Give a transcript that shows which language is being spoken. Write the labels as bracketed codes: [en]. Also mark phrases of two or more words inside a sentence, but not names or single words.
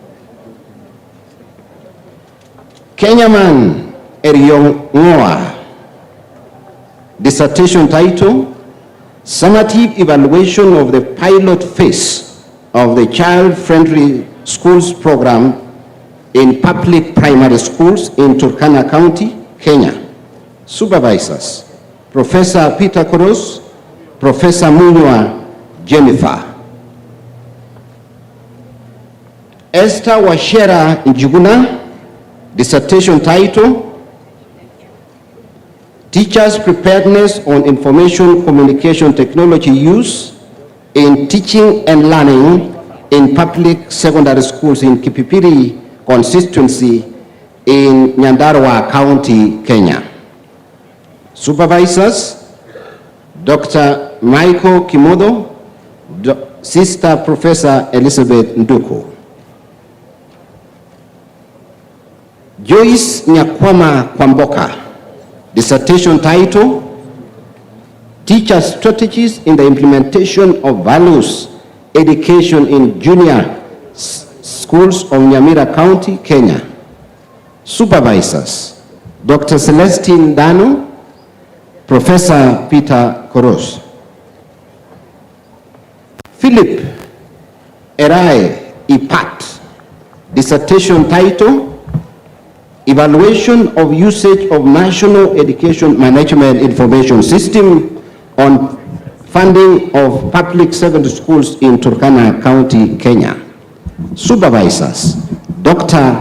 [en] Kenyaman Eriong Ngoa, dissertation title, Summative Evaluation of the Pilot Phase of the Child-Friendly Schools Program in public primary schools in Turkana County, Kenya. Supervisors, Professor Peter Koros, Professor Munywa Jennifer. Esther Washera Njuguna, dissertation title, Teachers' Preparedness on Information Communication Technology Use in Teaching and Learning in Public Secondary Schools in Kipipiri constituency in Nyandarua County, Kenya. Supervisors, Dr. Michael Kimodo, Sister Professor Elizabeth Nduku. Joyce Nyakwama Kwamboka, dissertation title, Teacher Strategies in the Implementation of Values Education in Junior Schools of Nyamira County, Kenya. Supervisors, Dr. Celestine Dano, Professor Peter Koros. Philip Erai Ipat, dissertation title, Evaluation of Usage of National Education Management Information System on Funding of Public Secondary Schools in Turkana County, Kenya. Supervisors, Dr.